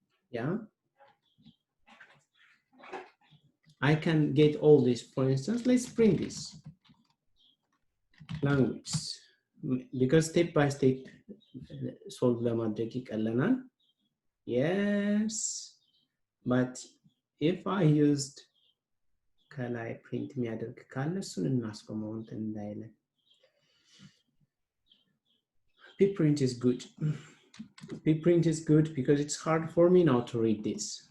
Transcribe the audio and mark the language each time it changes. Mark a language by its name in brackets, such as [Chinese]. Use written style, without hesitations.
[English] Yeah, I can get all this. For instance, let's print this language because step by step solve [Amharic] ለማድረግ ይቀለናል. [English] Yes, but if I used [Amharic] ከላይ print የሚያደርግ ካለ እሱን እናስቆመው እንትን እንዳይለን. [English] Pprint is good. Pprint is good because it's hard for me now to read this.